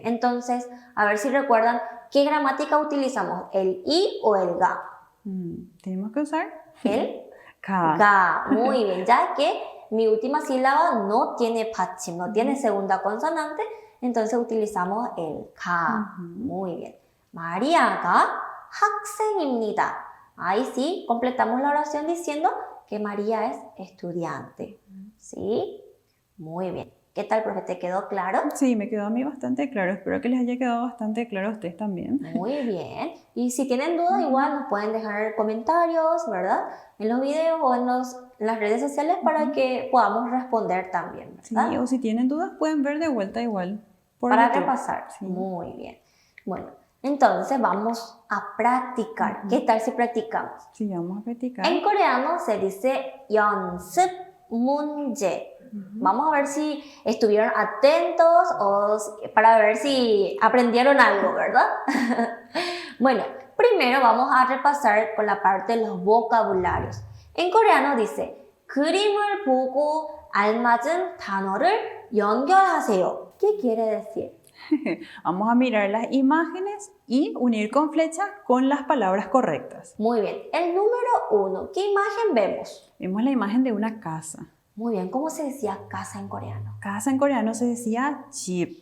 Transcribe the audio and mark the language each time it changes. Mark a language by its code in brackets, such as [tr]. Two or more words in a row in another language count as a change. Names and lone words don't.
[es] Entonces, a ver si recuerdan qué gramática utilizamos, el i o el ga. Tenemos que usar El K. ga. Muy bien, ya que mi última sílaba no tiene 받침, no tiene segunda consonante, entonces utilizamos el ga. Muy bien. [ko] 마리아가 학생입니다. [es] Ahí sí, completamos la oración diciendo que María es estudiante. ¿Sí? Muy bien. ¿Qué tal, profe? ¿Te quedó claro? Sí, me quedó a mí bastante claro. Espero que les haya quedado bastante claro a ustedes también. Muy bien. Y si tienen dudas, igual nos pueden dejar comentarios, ¿verdad? En los videos o en las redes sociales para que podamos responder también, ¿verdad? Sí, o si tienen dudas pueden ver de vuelta igual. Por Para YouTube. repasar. Sí. Muy bien. Bueno, entonces vamos a practicar. ¿Qué tal si practicamos? Sí, vamos a practicar. En coreano se dice [ko] 연습 문제. [es] Vamos a ver si estuvieron atentos o para ver si aprendieron algo, ¿verdad? Bueno, primero vamos a repasar con la parte de los vocabularios. En coreano dice [ko] 그림을 보고 알맞은 단어를 연결하세요. [es] ¿Qué quiere decir? Vamos a mirar las imágenes y unir con flecha con las palabras correctas. Muy bien. El número 1. ¿Qué imagen vemos? Vemos la imagen de una casa. Muy bien. ¿Cómo se decía casa en coreano? Casa en coreano se decía 집.